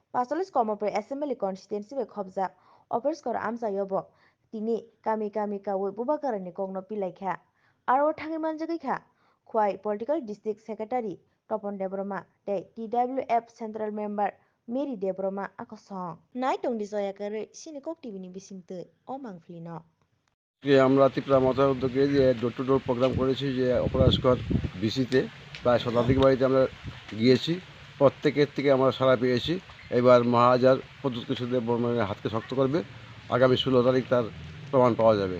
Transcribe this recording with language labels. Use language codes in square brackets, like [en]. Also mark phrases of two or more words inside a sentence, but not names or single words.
[trp] 45 Kamalpur Assembly Constituency be khobjak Aporashkar Amchai bo tini kami kawi Bubagra ni kongno Pirlaikha aro thangi manjagui kha khwai [en] Political District Secretary [trp] Topon Debroma tei TWF [en] Central Member [trp] Mary Debroma akosong nai tong disoya kare sinikok TV ni bisingtui o mangflino [bn] আমরা ত্রিপুরা মথার উদ্যোগে যে [en] door to door program [bn] করেছি যে অপরাশকর বিসিতে প্রায় শতাধিক বাড়িতে আমরা গিয়েছি, প্রত্যেকের থেকে আমরা সাড়া পেয়েছি। এবার মহারাজার প্রতিশ্রুতিতে হাতকে শক্ত করবে, আগামী 16 তারিখ তার প্রমাণ পাওয়া যাবে।